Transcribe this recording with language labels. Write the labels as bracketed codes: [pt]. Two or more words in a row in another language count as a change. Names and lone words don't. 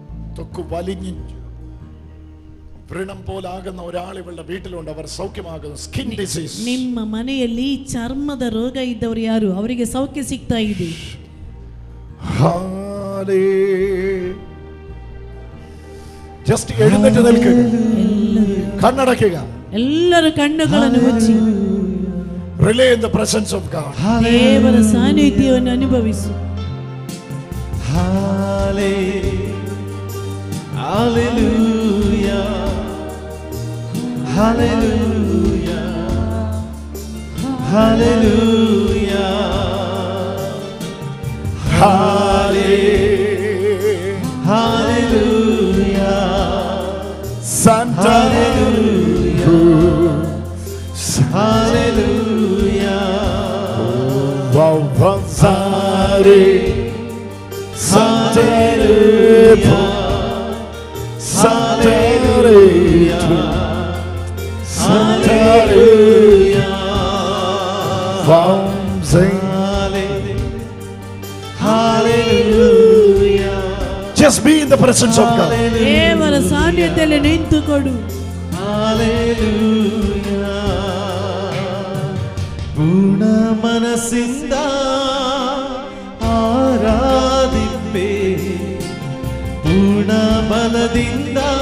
[ml] തൊക്ക് വലിഞ്ഞ് വ്രണം പോലാകുന്ന ഒരാൾ ഇവളുടെ വീട്ടിലുണ്ട്. അവർ സൗഖ്യമാകുന്നു. [en] skin disease. [kn] ನಿಮ್ಮ ಮನೆಯಲ್ಲಿ ಚರ್ಮದ ರೋಗ ಇದ್ದವರು ಯಾರು? ಅವರಿಗೆ ಸೌಖ್ಯ ಸಿಗ್ತಾ ಇದೆ. [ml] ജസ്റ്റ് എഴുന്നേറ്റ് നിൽക്കുക, കണ്ണടക്കുക, [kn] ಎಲ್ಲರೂ ಕಣ್ಣುಗಳನ್ನು ಮುಚ್ಚಿ [en] rely in the presence of God. [kn] ದೇವರ ಸಾನ್ನಿಧ್ಯವನ್ನು ಅನುಭವಿಸು. Hallelujah, hallelujah, hallelujah, hallelujah, Santa hallelujah, Vavanzare hallelujah, hallelujah, hallelujah, hallelujah. [en] Just be in the presence of God. [kn] ದೇವರ ಸಾನ್ನಿಧ್ಯದಲ್ಲಿ ನಿಂತುಕೊಡು. Hallelujah. ಪೂರ್ಣ ಮನಸ್ಸಿಂದ ಆರಾಧಿಪೆ, ಪೂರ್ಣ ಬಲದಿಂದ